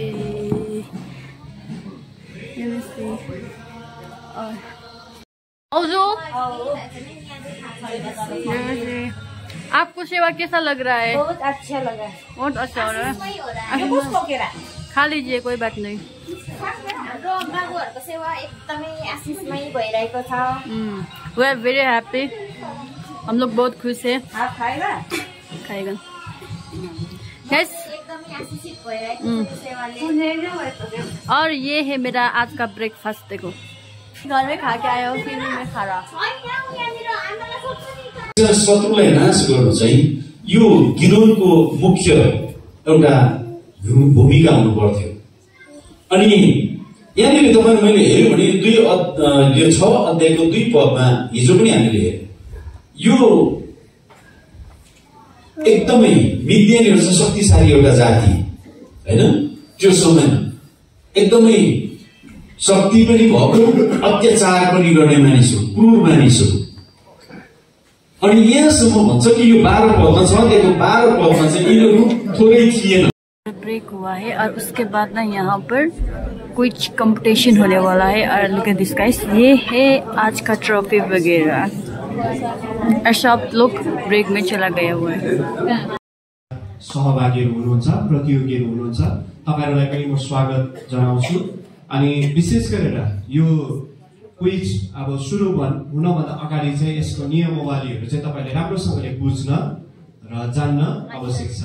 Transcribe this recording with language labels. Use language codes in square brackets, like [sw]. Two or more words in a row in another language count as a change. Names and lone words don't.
[hi] आपको सेवा कैसा लग रहा है? बहुत अच्छा लगा, बहुत अच्छा हो रहा है। खा लीजिए, कोई बात नहीं। [ne] हाम्रो बाबुहरुको सेवा एकदमै आशिषमय भइरहेको छ। [en] We are very happy, [hi] हम लोग बहुत खुश है। आप खाएगा? खाएगा गाइस, [ne] एकदमै आशिषित भइरहेको छ सेवाले। [hi] और ये है मेरा आज का ब्रेकफास्ट। देखो घर में खा के आयो, फिर में खा रहा। [ne] शत्रुलाई नाश गर्नु चाहिँ यो गिरोहको मुख्य एउटा भूमिका हुनु पर्थ्यो। अनि यहाँनिर तपाईहरु मैले हेर्यो भने 6 अध्यायको 2 पदमा हिजो पनि हामीले हेर्यौं, यो एकदमै मिडियनहरु चाहिँ शक्तिशाली एउटा जाति हैन। त्यो समयमा एकदमै शक्ति पनि भएको, अत्याचार पनि गर्ने मानिसहरु, क्रूर मानिसहरु। अनि यहाँसम्म भन्छ कि यो 12 पदमा छ, त्यो 12 पदमा चाहिँ यिनीहरु थोरै थिएन। [hi] ब्रेक हुआ है और उसके बाद ना यहाँ पर कुछ कंपटीशन होने वाला है। और [en] look at this guys, [hi] ये है आज का ट्रॉफी वगैरह। और सब लोग ब्रेक में चला गया हुआ है। [ne] सहभागीहरु हुनुहुन्छ, प्रतियोगीहरु हुनुहुन्छ, तपाईहरुलाई पनि म स्वागत जनाउँछु। अनि विशेष गरेर यो क्विज अब सुरु हुनभन्दा अगाडि चाहिँ यसको नियमावलीहरु चाहिँ तपाईले राम्रोसँगले बुझ्न र जान्न आवश्यक छ।